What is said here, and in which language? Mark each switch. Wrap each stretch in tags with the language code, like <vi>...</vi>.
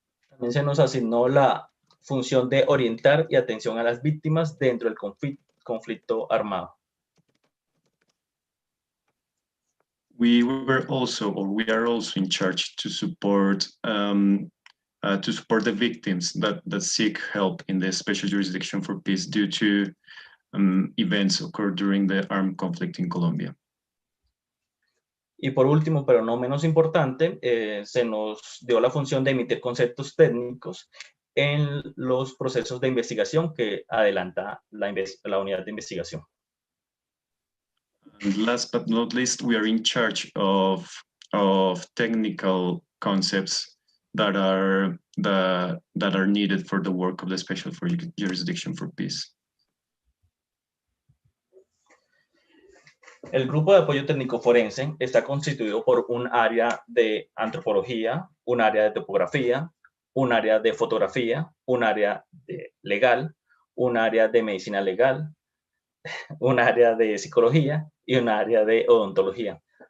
<es>También se nos asignó la función de orientar y atención a las víctimas dentro del conflicto armado.</es> <en>We are also in charge to support the victims that seek help in the Special Jurisdiction for Peace due to events occurred during the armed conflict in Colombia.</en> <es>Y por último, pero no menos importante, se nos dio la función de emitir conceptos técnicos en los procesos de investigación que adelanta la unidad de investigación.</es> <en>And last but not least, we are in charge of technical concepts that are needed for the work of the Special Jurisdiction for Peace.</en> <es>El Grupo de Apoyo Técnico Forense está constituido por un área de antropología, un área de topografía, un área de fotografía, un área de legal, un área de medicina legal, un área de psicología y un área de odontología.</es>